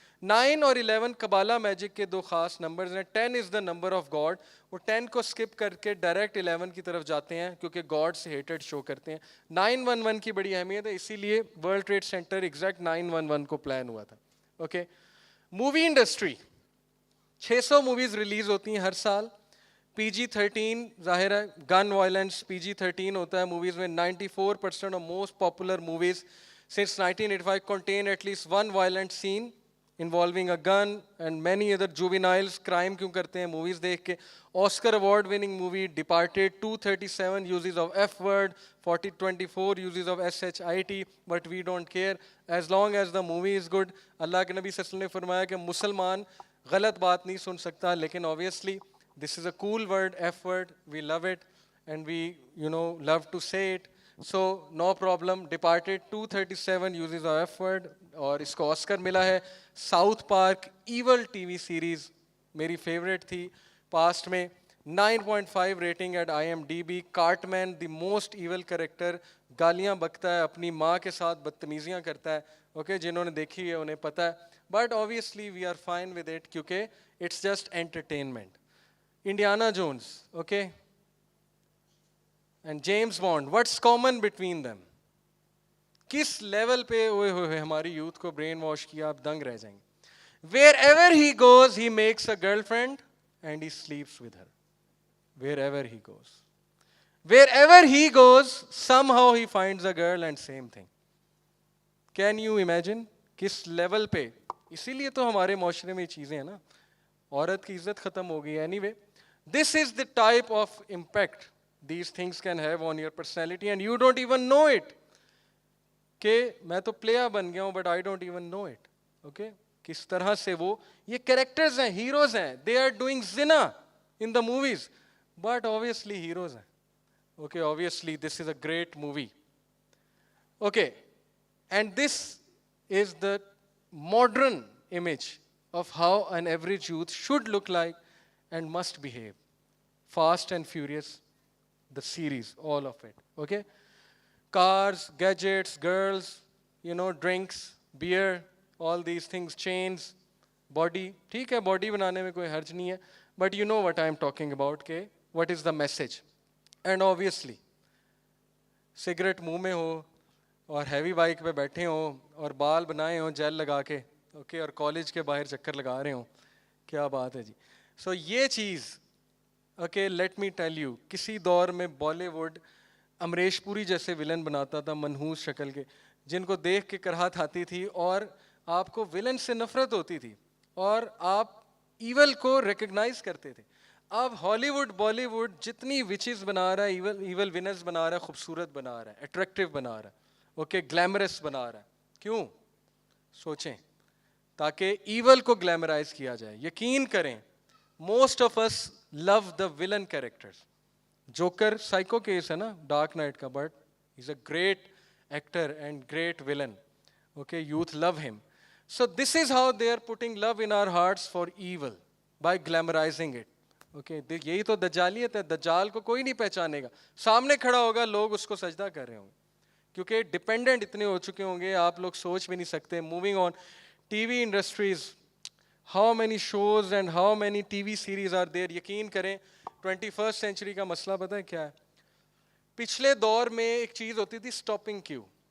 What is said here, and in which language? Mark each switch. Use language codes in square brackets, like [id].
[ur] 9 اور 11 قبالہ میجک کے دو خاص نمبرز ہیں. 10 [en] is the number of God, [ur] وہ 10 کو اسکپ کر کے ڈائریکٹ 11 کی طرف جاتے ہیں کیونکہ گاڈ سے ہیٹڈ شو کرتے ہیں. 911 کی بڑی اہمیت ہے, اسی لیے ورلڈ ٹریڈ سینٹر ایگزیکٹ 911 کو پلان ہوا تھا. Okay, movie industry 600 movies release ہوتی ہیں ہر سال. PG-13 ظاہر ہے گن وائلنس PG-13 ہوتا ہے موویز میں. [en] 94% of most popular movies since 1985 contain at least one violent scene involving a gun and many other juveniles crime [ur] کیوں کرتے ہیں موویز دیکھ کے. [en] Oscar award winning movie Departed, 237 uses of F word, 24 uses of SHIT, but we don't care as long as the movie is good. [ur] اللہ کے نبی صلی اللہ علیہ وسلم نے فرمایا کہ مسلمان غلط بات نہیں سن سکتا, لیکن [en] obviously this is a cool word, F word, we love it and we love to say it, so no problem. [ur] Departed 237 [en] uses of F word, [ur] اور اس کو آسکر ملا ہے. South park evil T V series میری favourite تھی past میں, 9.5 rating at IMDb. کارٹ-مین the most evil character, گالیاں بکتا ہے, اپنی ماں کے ساتھ بدتمیزیاں کرتا ہے. اوکے, جنہوں نے دیکھی ہے انہیں پتہ ہے, but [en] obviously we are fine with it کیونکہ it's just entertainment. Indiana Jones, okay, and James Bond, what's common between them? [ur] کس لیول پہ ہوئے ہوئے ہماری یوتھ کو برین واش کیا, آپ دنگ رہ جائیں گے. [en] Wherever he goes, he makes a girlfriend and he sleeps with her. Wherever he goes. Wherever he goes, somehow he finds a girl and same thing. Can you imagine? [ur] کس level پہ. اسی لیے تو ہمارے معاشرے میں یہ چیزیں ہیں نا, عورت کی عزت ختم ہو گئی ہے. [en] Anyway, this is the type of impact these things can have on your personality and you don't even know it. [ur] کہ میں تو پلیئر بن گیا ہوں [en] But I don't even know it. [ur] Okay, کس طرح سے وہ یہ کریکٹرز ہیں, ہیروز ہیں, [en] they are doing زنا in the movies [ur] but obviously heroes ہیں. [en] Okay, obviously this is a great movie. Okay, and this is the modern image of how an average youth should look like and must behave. Fast and Furious, the series, all of it. Okay, cars, gadgets, girls, drinks, beer, all these things, chains, body. [ur] ٹھیک ہے, body بنانے میں کوئی حرج نہیں ہے, [en] but you know what I am talking about, کہ what is the message. [ur] And obviously cigarette منہ میں ہو اور ہیوی بائک پہ بیٹھے ہوں اور بال بنائے ہوں جیل لگا کے, اوکے, اور کالج کے باہر چکر لگا رہے ہوں, کیا بات ہے جی. سو یہ چیز, okay, [en] let me tell you, [ur] کسی دور میں بالی ووڈ امریش پوری جیسے ولن بناتا تھا منحوس شکل کے, جن کو دیکھ کے کراہت آتی تھی اور آپ کو ولن سے نفرت ہوتی تھی اور آپ ایول کو ریکگنائز کرتے تھے. اب ہالی ووڈ بالی ووڈ جتنی وچز بنا رہا ہے، ایول ونرز بنا رہا ہے، خوبصورت بنا رہا ہے، اٹریکٹیو بنا رہا ہے، اوکے گلیمرس بنا رہا ہے. کیوں؟ سوچیں. تاکہ ایول کو گلیمرائز کیا جائے. یقین کریں [en] Most of us love the villain characters. [ur] Joker psycho case ہے نا ڈارک نائٹ کا، [en] But is a great actor and great villain. Okay youth love ہم. So this is how they are putting love in our hearts for evil by glamorising it. [ur] Okay یہی تو دجالیت ہے. دجال کو کوئی نہیں پہچانے گا، سامنے کھڑا ہوگا لوگ اس کو سجدہ کر رہے ہوں گے کیونکہ ڈپینڈنٹ اتنے ہو چکے ہوں گے آپ لوگ سوچ بھی نہیں سکتے. [en] Moving on T V industries, how many shows and how many T V series are there. [ur] یقین کریں 21st سینچری کا مسئلہ پتہ ہے کیا ہے؟ پچھلے دور میں ایک چیز ہوتی تھی اسٹاپنگ کیو.